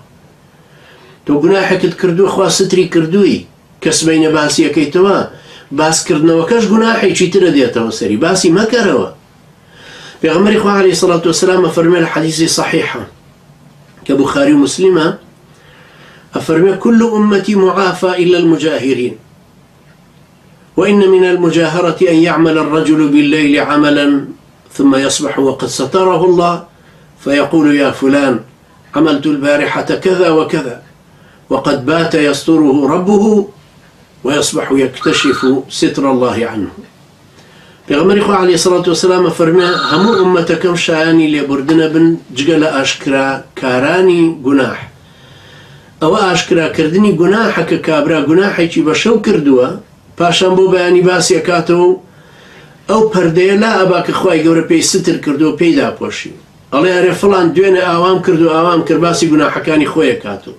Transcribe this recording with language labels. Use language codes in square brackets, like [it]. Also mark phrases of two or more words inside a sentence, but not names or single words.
[ckb] تۆ گوناحێکت کردووە، خوا ستری کردووی، کەس بەینە باسیەکەیتەوە، باسکردنەوەکەش گوناحێکی ترە دێتەوە سەری، باسی مەکەرەوە. پێغەمبەری خوا عەلەیهی سەڵات وەسەلام ئەفەرمێ لە حەدیثی صەحیحە کە بوخاری و موسلیمە، ئەفەرمێ [ar] كل أمتي معافى إلا المجاهرين وإن من المجاهرة أن يعمل الرجل بالليل عملا ثم يصبح وقد ستره الله فيقول يا فلان عملت البارحة كذا وكذا وقد بات يستره ربه ويصبح يكتشف ستر الله عنه. [ckb] پێغەمبەری خوا [ar] عەلەیهی سەڵات وەسەلام [ckb] ئەفەرمێ هەموو ئومەتەکەم شایانی لێبوردنە بن جگە لە ئاشکراکارانی گوناح. ئەوە ئاشکراکردنی گوناحە کە کابرا گوناحێکی بەشەو کردووە، پاشان بۆ بەیانی باسی ئەکاتەوە ئەو پەردەیە لا ئەبا کە خوای گەورە پێی ستر کردو و پێی داپۆشی، ئەڵێ ئەرێ فڵان دوێنێ ئاوام کرد و ئاوام کرد، باسی گوناحەکانی خۆی ئەکاتەوە.